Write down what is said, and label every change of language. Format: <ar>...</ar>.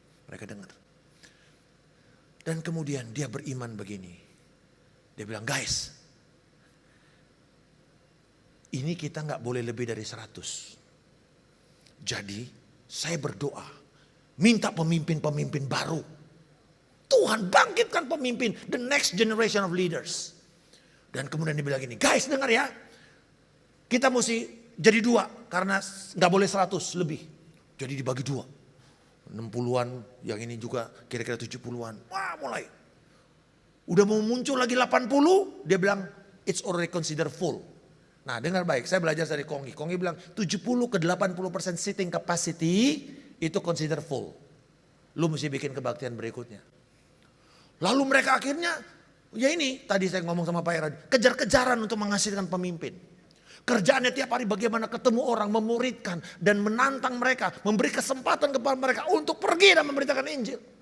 <id>Mereka dengar. Dan kemudian dia beriman begini. Dia bilang, guys, ini kita gak boleh lebih dari 100. Jadi saya berdoa. Minta pemimpin-pemimpin baru. Tuhan bangkitkan pemimpin.</id> <en>The next generation of leaders.</en> <id>Dan kemudian dia bilang gini. Guys dengar ya. Kita mesti jadi 2. Karena gak boleh 100 lebih. Jadi dibagi 2. 60-an. Yang ini juga kira-kira 70-an. Wah mulai. Udah mau muncul lagi 80. Dia bilang</id> <en>it's already considered full.</en> <id>Nah dengar baik. Saya belajar dari Konggi. Konggi bilang 70 ke 80% sitting capacity. Itu consider full. Lu mesti bikin kebaktian berikutnya. Lalu mereka akhirnya, ya ini tadi saya ngomong sama Pak Era, kejar-kejaran untuk menghasilkan pemimpin. Kerjaannya tiap hari bagaimana ketemu orang, memuridkan dan menantang mereka, memberi kesempatan kepada mereka untuk pergi dan memberitakan Injil.</id>